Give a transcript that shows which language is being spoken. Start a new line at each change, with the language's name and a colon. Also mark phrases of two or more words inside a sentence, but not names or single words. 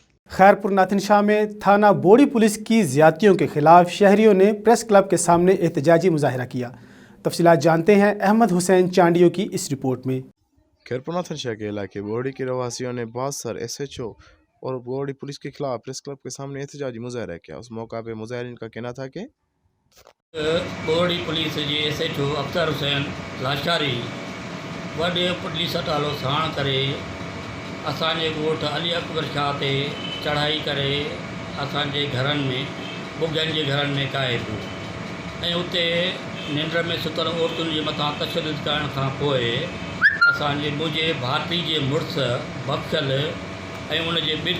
Urdu: خیرپور ناتن شاہ میں تھانہ بوڑی پولیس کی زیادتیوں کے خلاف شہریوں نے پریس کلب کے سامنے احتجاجی مظاہرہ کیا۔ تفصیلات جانتے ہیں احمد حسین چانڈیو کی اس رپورٹ میں۔ خیرپور ناتن شاہ کے علاقے بوڑی کے رہواسیوں نے باثر SHO اور بوڑی پولیس کے خلاف پریس کلب کے سامنے احتجاجی مظاہرہ کیا۔ اس موقع پہ مظاہرین کا کہنا تھا کہ
Sindhi: بوڑی پولیس جي SHO اختر حسین لاشاری وڏي پولیس ٽالو ساڻ ڪري اسانجي ڳوٺ علي اڪبر شاہ تي چڙهائي ڪري اسانجي گھرن ۾ ٻُگن جي گھرن ۾ کائي پيو ۽ اتي ننڊ ۾ سُتل عورتن جي مٿان تشدد ڪرڻ کان پوءِ اسانجي منهنجي ڀاٽي جي مڙس بخشل ۽ ان جي ٻن